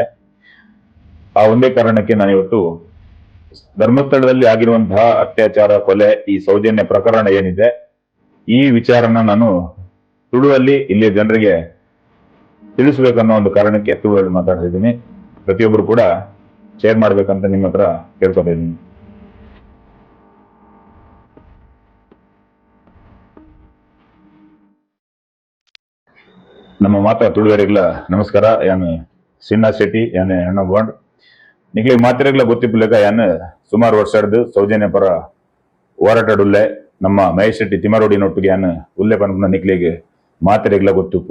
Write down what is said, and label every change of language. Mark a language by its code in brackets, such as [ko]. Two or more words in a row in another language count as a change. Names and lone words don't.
[kn] ಆ ಒಂದೇ ಕಾರಣಕ್ಕೆ ನಾನು ಇವತ್ತು ಧರ್ಮಸ್ಥಳದಲ್ಲಿ ಆಗಿರುವಂತಹ ಅತ್ಯಾಚಾರ, ಕೊಲೆ, ಈ ಸೌಜನ್ಯ ಪ್ರಕರಣ ಏನಿದೆ, ಈ ವಿಚಾರನ ನಾನು ತುಳುವಲ್ಲಿ ಇಲ್ಲಿಯ ಜನರಿಗೆ ತಿಳಿಸ್ಬೇಕನ್ನೋ ಒಂದು ಕಾರಣಕ್ಕೆ ತುಳುವಲ್ಲಿ ಮಾತಾಡ್ತಿದ್ದೀನಿ. ಪ್ರತಿಯೊಬ್ಬರು ಕೂಡ ಶೇರ್ ಮಾಡ್ಬೇಕಂತ ನಿಮ್ಮ ಹತ್ರ ಕೇಳ್ಕೊತಾ ಇದ್ದೀನಿ. [tcy] ನಮ್ಮ ಮಾತಾ ತುಳುವರಿಗ್ಲ ನಮಸ್ಕಾರ. ಯಾನು ಸಿನ್ನ ಶೆಟ್ಟಿ, ಯಾನೆ ಅಣ್ಣ ಬಾಂಡ್ ನಿಕ್ಲಿಗೆ ಮಾತಿರಗ್ಲ ಗೊತ್ತಿಪ್ಪಲೇಕ ಯಾನು ಸುಮಾರು ವರ್ಷ ಹಿಡ್ದು ಸೌಜನ್ಯ ಪರ ಹೋರಾಟಡುಲ್ಲೆ ನಮ್ಮ ಮಹೇಶ್ ಶೆಟ್ಟಿ ತಿಮರೋಡಿನೊಟ್ಟಿಗೆ ಯಾನು ಉಲ್ಲೆ ಪನ್ಪುನ ನಿಕ್ಲಿಗೆ ಮಾತಿರಗ್ಲ ಗೊತ್ತಿಪ್ಪು.